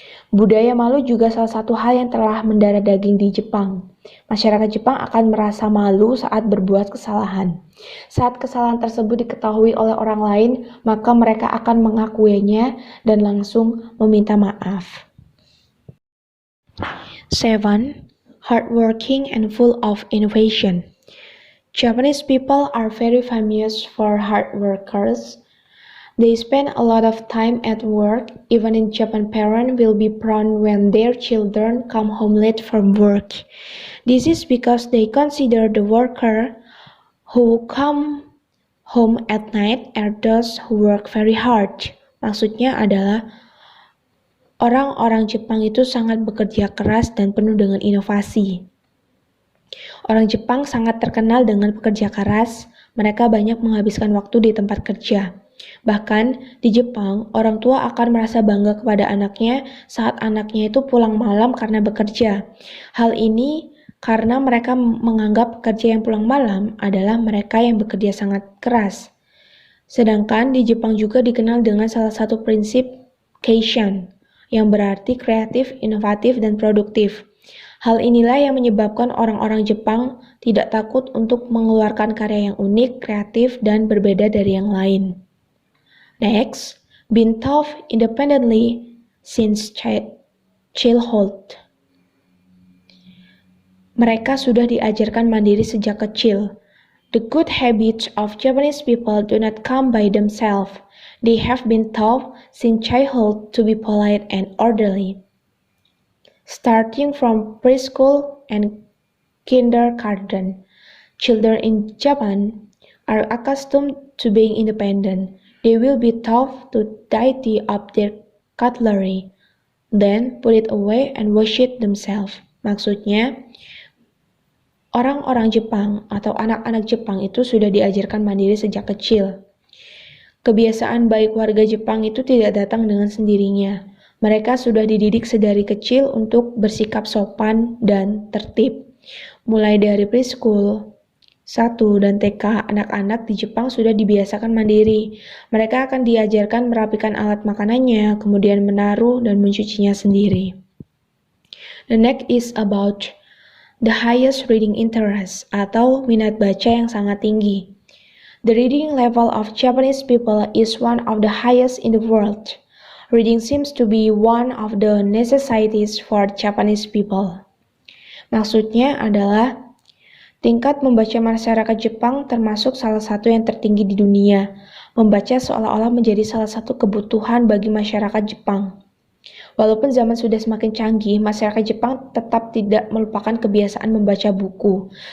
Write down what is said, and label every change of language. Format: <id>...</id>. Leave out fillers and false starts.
<id>Budaya malu juga salah satu hal yang telah mendarah daging di Jepang. Masyarakat Jepang akan merasa malu saat berbuat kesalahan. Saat kesalahan tersebut diketahui oleh orang lain, maka mereka akan mengakuinya dan langsung meminta maaf. 7.</id> <en>Hardworking and full of innovation. Japanese people are very famous for hard workers. They spend a lot of time at work. Even in Japan, parents will be proud when their children come home late from work. This is because they consider the worker who come home at night are those who work very hard.</en> <id>Maksudnya adalah orang-orang Jepang itu sangat bekerja keras dan penuh dengan inovasi. Orang Jepang sangat terkenal dengan pekerja keras. Mereka banyak menghabiskan waktu di tempat kerja. Bahkan di Jepang, orang tua akan merasa bangga kepada anaknya saat anaknya itu pulang malam karena bekerja. Hal ini karena mereka menganggap pekerja yang pulang malam adalah mereka yang bekerja sangat keras. Sedangkan di Jepang juga dikenal dengan salah satu prinsip Keishan, yang berarti kreatif, inovatif, dan produktif. Hal inilah yang menyebabkan orang-orang Jepang tidak takut untuk mengeluarkan karya yang unik, kreatif, dan berbeda dari yang lain.</id> <en>Next, being taught independently since childhood.</en> <id>Mereka sudah diajarkan mandiri sejak kecil.</id> <en>The good habits of Japanese people do not come by themselves. They have been taught since childhood to be polite and orderly. Starting from preschool and kindergarten, children in Japan are accustomed to being independent. They will be taught to tidy up their cutlery, then put it away and wash it themselves.</en> <id>Maksudnya, orang-orang Jepang atau anak-anak Jepang itu sudah diajarkan mandiri sejak kecil. Kebiasaan baik warga Jepang itu tidak datang dengan sendirinya. Mereka sudah dididik sedari kecil untuk bersikap sopan dan tertib. Mulai dari preschool, 1 dan TK, anak-anak di Jepang sudah dibiasakan mandiri. Mereka akan diajarkan merapikan alat makanannya, kemudian menaruh dan mencucinya sendiri.</id> <en>The next is about the highest reading interest</en> <id>atau minat baca yang sangat tinggi.</id> <en>The reading level of Japanese people is one of the highest in the world. Reading seems to be one of the necessities for Japanese people.</en> <id>Maksudnya adalah tingkat membaca masyarakat Jepang termasuk salah satu yang tertinggi di dunia. Membaca seolah-olah menjadi salah satu kebutuhan bagi masyarakat Jepang. Walaupun zaman sudah semakin canggih, masyarakat Jepang tetap tidak melupakan kebiasaan membaca buku.</id>